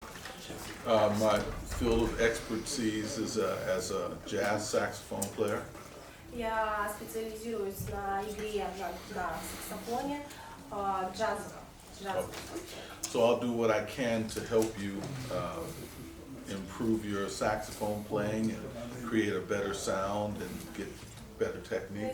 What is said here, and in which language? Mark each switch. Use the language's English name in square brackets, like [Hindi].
[English] My field of expertise is as a jazz saxophone player. [Russian] Я специализируюсь на игре на саксофоне джазовом. [English] So I'll do what I can to help you improve your saxophone playing and create a better sound and get better technique.